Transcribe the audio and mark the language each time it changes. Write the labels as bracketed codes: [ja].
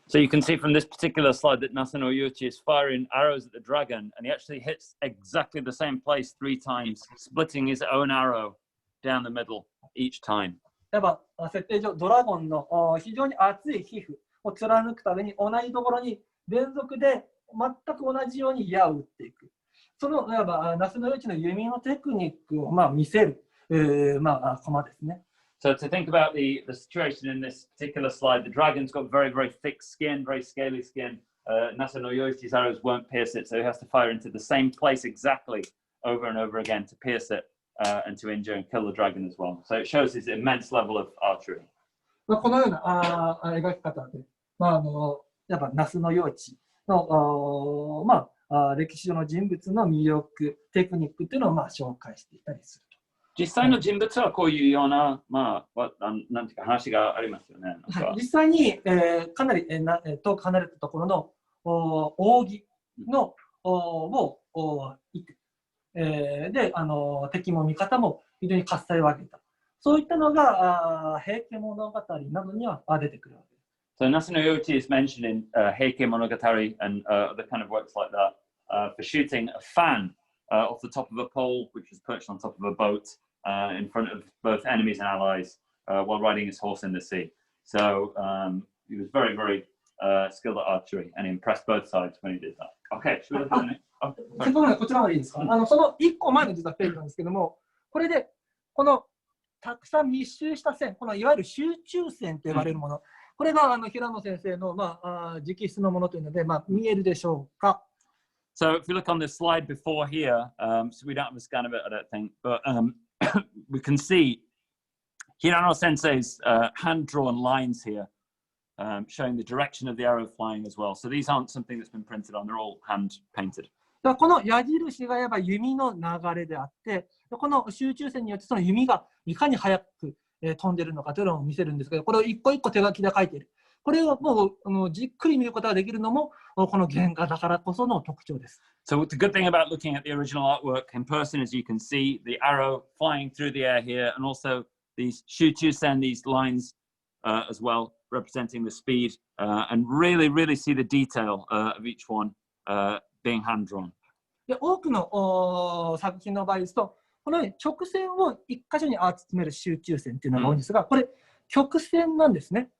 [en] So you can see from this particular slide that Nasuno Yoichi is firing arrows at the dragon, and he actually hits exactly the same place 3 times, splitting his own arrow down the middle each time. [ja] やっぱ設定上、ドラゴンの非常に厚い皮膚を貫くために同じところに連続で全く同じように矢を打っていく。そのいわば那須与一の弓のテクニックを見せる、コマですね。 [en] So to think about the situation in this particular slide, the dragon's got very, very thick skin, very scaly skin. Nasuno Yoichi's arrows won't pierce it, so he has to fire into the same place exactly over and over again to pierce it and to injure and kill the dragon as well. So it shows his immense level of archery. [ja] このような描き方で、やっぱ那須与一の歴史上の人物の魅力、テクニックというのを紹介していたりする。実際の人物はこういうような、なんていうか話がありますよね。実際に、かなり遠く離れたところの扇のをいて、で敵も味方も非常に喝采を上げた。そういったのが平家物語などには出てくるわけです。 [en] So Nasuno Yoichi is mentioned in Heike Monogatari and other kind of works like that for shooting a fan off the top of a pole, which was perched on top of a boat in front of both enemies and allies while riding his horse in the sea. So he was very, very skilled at archery and impressed both sides when he did that. Okay, should we look at the next? [ja] こちらまでいいですか。その1個前の実はページなんですけども、これでこのたくさん密集した線、このいわゆる集中線と呼ばれるもの、これが平野先生の直筆のものというので、見えるでしょうか。 [en] So if you look on the slide before here, so we don't have a scan of it, I don't think, but we can see Hirano Sensei's hand-drawn lines here, showing the direction of the arrow flying as well. So these aren't something that's been printed on, they're all hand-painted. [ja] この矢印がやっぱ弓の流れであって、この集中線によってその弓がいかに速く飛んでいるのかというのを見せるんですけど、これを一個一個手書きで書いている。これをもうじっくり見ることができるのもこの原画だからこその特徴です。 [en] So the good thing about looking at the original artwork in person is you can see the arrow flying through the air here, and also these shuchusen, these lines as well, representing the speed, and really see the detail of each one being hand drawn. [ja] で多くの作品の場合ですと、このように直線を一箇所に集める集中線っていうのが多いんですが、これ曲線なんですね。